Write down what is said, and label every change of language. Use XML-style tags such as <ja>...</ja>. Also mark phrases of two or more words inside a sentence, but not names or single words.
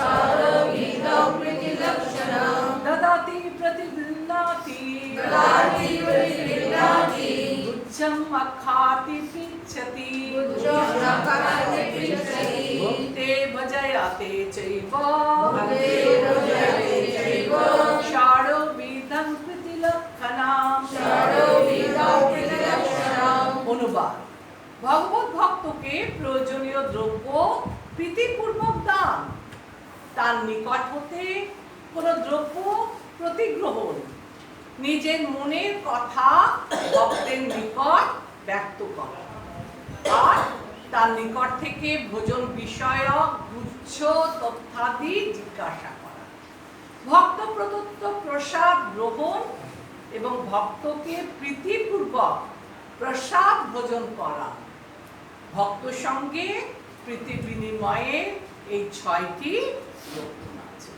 <sa>দদাতি প্রতি গৃহ্ণাতি, গুজ্জম আখ্যাতি পৃচ্ছতি, ভুক্তে ভজয়াতে চৈব ষড়বিধং প্রীতিলক্ষণাম।</sa> <bn>অনুবাদ: ভগবত ভক্তকে প্রয়োজনীয় দ্রব্য প্রীতিপূর্বক দান, তার নিকট হতে কোন দ্রব্য প্রতিগ্রহণ, নিজের মনের কথা ভক্তের নিকট ব্যক্ত করা আর তার নিকট থেকে ভোজন বিষয়ক গুচ্ছ তথ্যাদি জিজ্ঞাসা করা, ভক্ত প্রদত্ত প্রসাদ গ্রহণ এবং ভক্তকে প্রীতিপূর্বক প্রসাদ ভোজন করা, ভক্ত সঙ্গে প্রীতি বিনিময়ে এই 6টি লক্ষণ আছে।</bn>